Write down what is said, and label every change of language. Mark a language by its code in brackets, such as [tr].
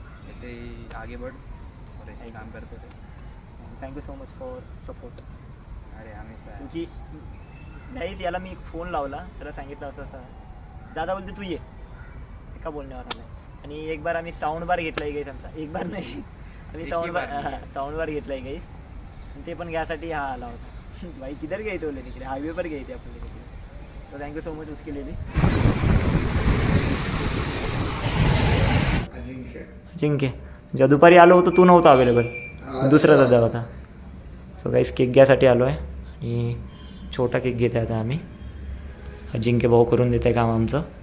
[hi] ऐसे ही आगे बढ़ और ऐसे ही काम करते थे. [en] Thank you so much for support. [hi] अरे हमेशा. [mr] क्योंकि नाहीच याला मी फोन लावला त्याला सांगितलं असं असं. दादा बोलते तू ये एका बोलण्यावर आलाय. आणि एक बार आम्ही साऊंड बार घेतलाय गाईस आमचा. एक बार नाही आम्ही साऊंड बार घेतलाय गाईस. ते पण घ्यासाठी हा आला होता. [hi] भाई किधर गए थे बोले [mr] तिकडे [hi] हायवे पर गए थे [mr] आपण तिकडे. [hi] तो [en] thank you so much [hi] उसके लिए भी. [mr] अजिंक्य जेव्हा दुपारी आलो होतो तू नव्हता अवेलेबल. दुसरा दादा होता. सो गाईस केक घ्यासाठी आलो आहे आणि छोटा केक घेत आहे आता आम्ही. अजिंक्य भाऊ करून देत आहे काम आमचं.